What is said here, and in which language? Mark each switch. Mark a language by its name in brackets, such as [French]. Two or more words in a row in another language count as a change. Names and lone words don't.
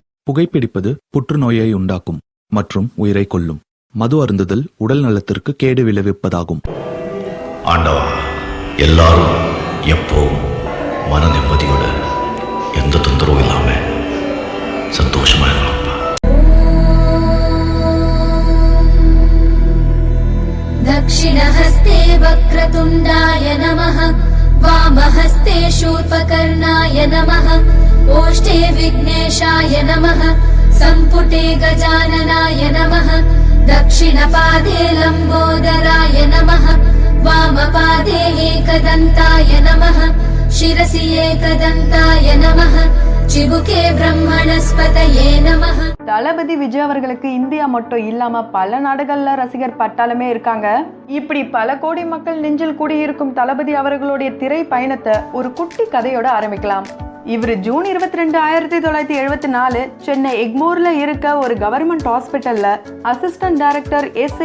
[Tamil] புகைப்பிடிப்பது புற்றுநோயை உண்டாக்கும் மற்றும் உயிரை கொல்லும். மது அருந்துதல் உடல் நலத்திற்கு கேடு விளைவிப்பதாகும். ஆண்டவா, எல்லாரும் எப்பவும் மன நிம்மதியோட எந்த தொந்தரவும் இல்லாம சந்தோஷமா இருக்கலாம்ப்பா. [Sanskrit] दक्षिणहस्ते वक्रतुण्डाय नमः, वामहस्ते शूर्पकर्णाय नमः, ओष्ठे विघ्नेशाय नमः, सम्पुटे गजाननाय नमः, दक्षिणपादे लम्बोदराय नमः, वामपादे एकदन्ताय नमः, शिरसि एकदन्ताय नमः, चिबुके ब्रह्मणस्पतये नमः. [Tamil] தளபதி விஜய் அவர்களுக்கு இந்தியா மட்டும் இல்லாம பல நாடுகள்ல ரசிகர் பட்டாளமே இருக்காங்க. இப்படி பல கோடி மக்கள் நெஞ்சில் கூடியிருக்கும் தளபதி அவர்களுடைய திரை பயணத்தை ஒரு குட்டி கதையோட ஆரம்பிக்கலாம். இவர் ஜூன் 22, 1974 சென்னை எக்மோர்ல இருக்க ஒரு [English] government hospital assistant director [Tamil] S.A.